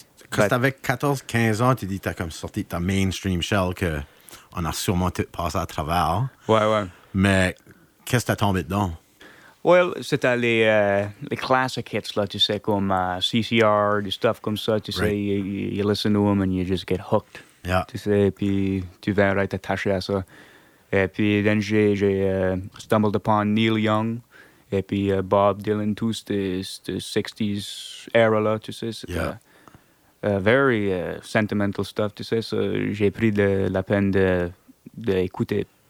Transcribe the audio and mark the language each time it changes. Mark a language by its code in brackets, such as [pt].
[fr] Quand t'avais 14-15 ans, tu dis que t'as comme sorti ta mainstream shell qu'on a sûrement tout passé à travers. Ouais, ouais. Mais qu'est-ce que t'as tombé dedans? Well, c'était les classic hits, là, tu sais, comme CCR, des stuff comme ça, tu sais, [en] right. you listen to them and you just get hooked, yeah. [fr] Tu sais, et puis tu viens être attaché à ça. Et puis, then j'ai [en] stumbled upon [fr] Neil Young, et puis Bob Dylan, tous de 60s era, là, tu sais, c'était [en] yeah. Very sentimental stuff, [fr] tu sais, so, j'ai pris la peine d'écouter